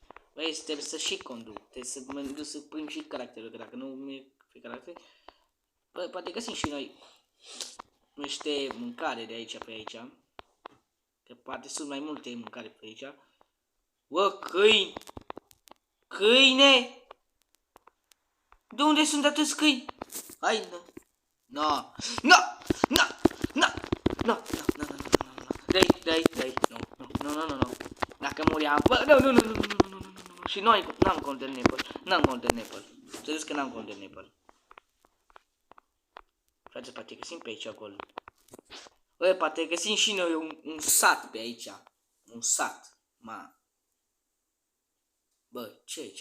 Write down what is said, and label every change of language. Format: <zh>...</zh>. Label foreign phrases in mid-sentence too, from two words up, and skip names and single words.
<ro>Băi, trebuie să și conduc, trebuie să mă duc să pun și caracterul, că dacă nu e pe caracter, bă, poate găsim și noi niște mâncare de aici pe aici, că poate sunt mai multe mâncare pe aici. Bă, câini! Câine! De unde sunt atâți câini? Hai, nu!</ro> <en>No! No! No! No! No! No! No! No! No!</en> <ro>Dai! No! Dacă muriam... Bă, nu! Și noi n-am Golden Apple. Să zic că n-am Golden Apple. Frate, poate găsim pe aici Gold. Bă, poate găsim și noi un sat pe aici. Un sat. Ma. Bă, ce e aici?</ro>